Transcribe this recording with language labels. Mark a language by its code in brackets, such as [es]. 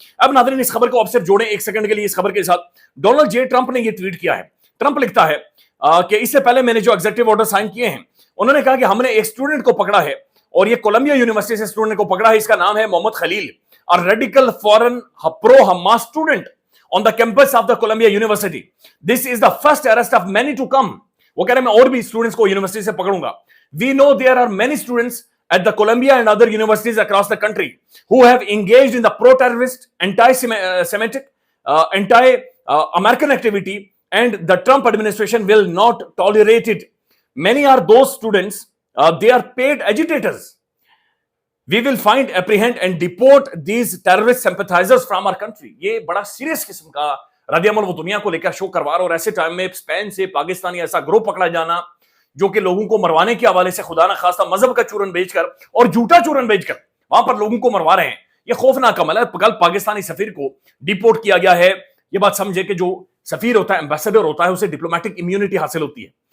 [ur] اب ناظرین اس خبر کو آپ صرف جوڑیں ایک سیکنڈ کے لیے اس خبر کے ساتھ. ڈونلڈ جے ٹرمپ نے یہ ٹویٹ کیا ہے. ٹرمپ لکھتا ہے کہ اس سے پہلے میں نے جو ایگزیکٹو آرڈر سائن کیے ہیں, انہوں نے کہا کہ ہم نے ایک اسٹوڈنٹ کو پکڑا ہے, اور یہ کولمبیا یونیورسٹی سے اسٹوڈنٹ کو پکڑا ہے, اس کا نام ہے محمد خلیل, [en] a radical foreign pro-Hamas student on the campus of the Columbia University. This is the first arrest of many to come. [ur] وہ کہہ رہے ہیں میں اور بھی اسٹوڈنٹس کو یونیورسٹی سے پکڑوں گا. [en] We know there are many students at the Columbia and other universities across the country who have engaged in the pro-terrorist, anti-Semitic, anti-American activity, and the Trump administration will not tolerate it. Many are those students, they are paid agitators. We will find, apprehend and deport these terrorist sympathizers from our country. [ur] یہ بڑا serious قسم کا رد عمل وہ دنیا کو لے کر شو کروا رہا, اور ایسے ٹائم میں اسپین سے پاکستانی ایسا گروہ پکڑا جانا جو کہ لوگوں کو مروانے کے حوالے سے خدا نہ خواستہ مذہب کا چورن بیچ کر اور جھوٹا چورن بیچ کر وہاں پر لوگوں کو مروا رہے ہیں, یہ خوفناک عمل ہے. کل پاکستانی سفیر کو ڈیپورٹ کیا گیا ہے. یہ بات سمجھے کہ جو سفیر ہوتا ہے, ایمبیسڈر ہوتا ہے, اسے ڈپلومیٹک امیونٹی حاصل ہوتی ہے.